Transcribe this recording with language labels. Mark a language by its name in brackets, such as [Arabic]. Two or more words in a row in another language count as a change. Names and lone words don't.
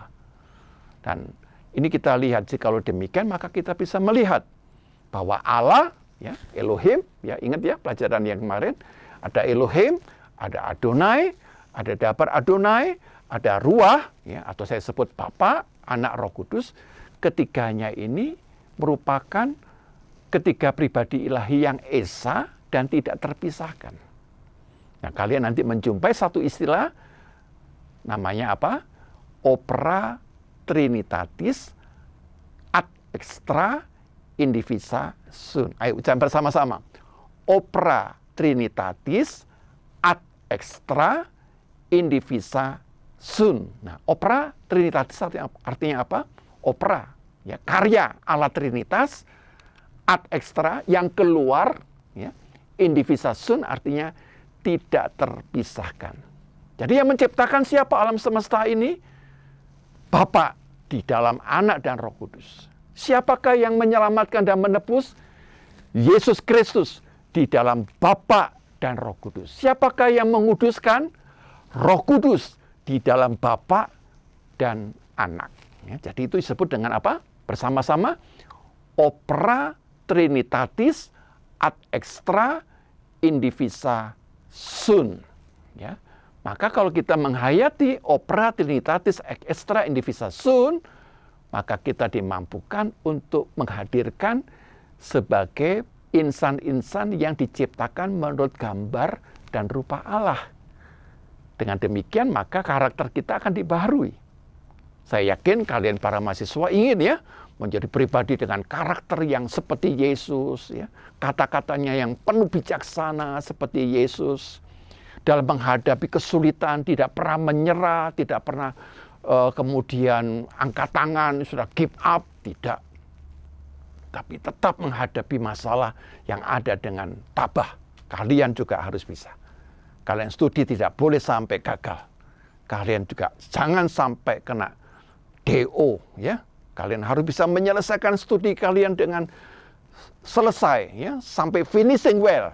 [Indonesian] Dan ini kita lihat, kalau demikian maka kita bisa melihat bahwa Allah, ya, Elohim, ya ingat ya pelajaran yang kemarin, ada Elohim, ada Adonai, ada Dabar Adonai, ada Ruah, ya, atau saya sebut Bapa, Anak, Roh Kudus. Ketiganya ini merupakan ketiga pribadi ilahi yang esa dan tidak terpisahkan. Nah, kalian nanti menjumpai satu istilah Namanya apa? [Latin] Opera Trinitatis ad extra indivisa sum. [Indonesian] Ayo ucapkan bersama-sama. [Latin] Opera Trinitatis ad extra indivisa sum. [Indonesian] Nah, [Latin] opera Trinitatis [Indonesian] artinya apa? Opera, ya, karya Allah Trinitas [Latin] ad extra [Indonesian] yang keluar, ya. [Latin] Indivisa sum [Indonesian] artinya tidak terpisahkan. Jadi yang menciptakan siapa alam semesta ini? Bapa di dalam Anak dan Roh Kudus. Siapakah yang menyelamatkan dan menebus? Yesus Kristus di dalam Bapa dan Roh Kudus. Siapakah yang menguduskan? Roh Kudus di dalam Bapa dan Anak. Ya, jadi itu disebut dengan apa? [Latin] Bersama-sama opera Trinitatis ad extra indivisa sum. [Indonesian] Ya. Maka kalau kita menghayati [Latin] opera Trinitatis ad extra indivisa sum, [Indonesian] maka kita dimampukan untuk menghadirkan sebagai insan-insan yang diciptakan menurut gambar dan rupa Allah. Dengan demikian maka karakter kita akan dibaharui. Saya yakin kalian para mahasiswa ingin ya menjadi pribadi dengan karakter yang seperti Yesus, ya. Kata-katanya yang penuh bijaksana seperti Yesus. Dalam menghadapi kesulitan tidak pernah menyerah, tidak pernah kemudian angkat tangan, sudah [English] give up, [Indonesian] tidak. Tapi tetap menghadapi masalah yang ada dengan tabah. Kalian juga harus bisa. Kalian studi tidak boleh sampai gagal. Kalian juga jangan sampai kena DO, ya. Kalian harus bisa menyelesaikan studi kalian dengan selesai, ya, sampai [English] finishing well.